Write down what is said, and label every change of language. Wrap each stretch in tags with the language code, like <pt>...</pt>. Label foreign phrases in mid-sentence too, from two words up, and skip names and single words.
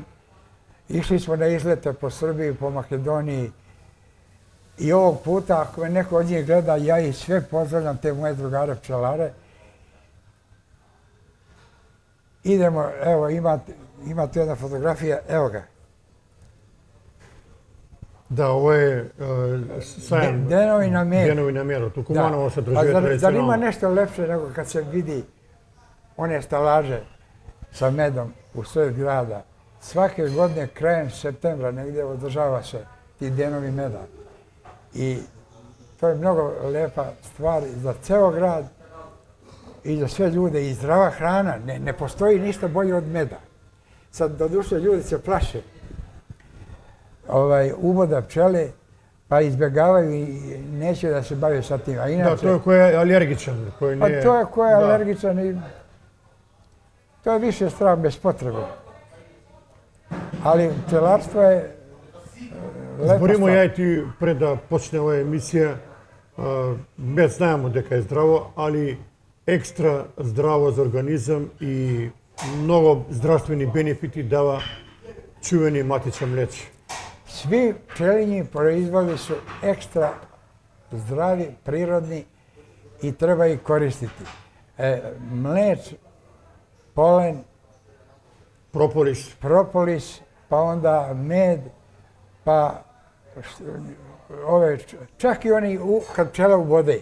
<sr>Išli smo na izlete po Srbiji, po Makedoniji i ovog puta, ako me neko od njih gleda, ja ih sve pozdravljam, te moje drugare pčelare. Idemo, evo, ima tu jedna fotografija, evo ga.</sr> <mk>Да, ова е сајам Денови на мед. Денови на медот. У Куманово се дружи</mk> <sr>Zar ima</sr> <mk>традиционално.</mk> <sr>nešto lepše nego kad se vidi one stalaže sa medom u sred grada? Svake godine krajem septembra negdje održava se ti denovi meda. I to je mnogo lepa stvar za ceo grad i za sve ljude. I zdrava hrana. Ne postoji ništa bolje od meda. Sad, doduše, ljudi se plaše uboda pčele, pa izbjegavaju i neće da se bave sa tim. A inače,</sr> <mk>Да, тој кој е алергичен, кој не е...</mk> <sr>to je ko je alergičan i to je više strah bez potrebe. Ali pčelarstvo je lepa</sr> <mk>Зборимо</mk> <sr>stvar.</sr> <mk>ја и ти пред да почне оваа емисија, мед знаеме дека е здраво, али екстра здраво за организам и многу здравствени бенефити дава чувени матичен млеч.</mk> <sr>Svi pčelinji proizvodi su ekstra zdravi, prirodni i treba ih koristiti. Mleč, polen,</sr> <mk>Прополис,</mk> <sr>propolis, pa onda med, pa čak i oni kad pčela ubode,</sr>